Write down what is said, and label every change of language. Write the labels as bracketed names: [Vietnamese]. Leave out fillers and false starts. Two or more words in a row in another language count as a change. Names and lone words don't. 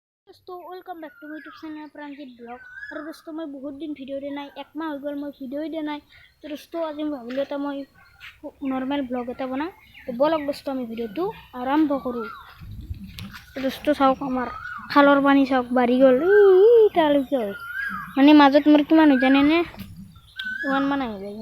[English] दोस्तों welcome back to my YouTube channel प्रांजित ब्लॉग। [Hindi] और दोस्तों मैं बहुत दिन भिडिओ [Assamese] দিয়া নাই, একমাহ হৈ গ'ল মই ভিডিঅ দিয়া নাই। তো दोस्तों আজি মই ভাবিলো এটা মই নৰ্মেল ব্লগ এটা বনাম। তো বলক दोस्तों আমি ভিডিঅটো আৰম্ভ কৰো। তো दोस्तों চাওক আমাৰ খালৰ পানী চাওক বাঢ়ি গ'ল তালৈকে হয়, মানে মাজত মোৰ কিমান হৈ জানে নে 1 মান আহি যায়।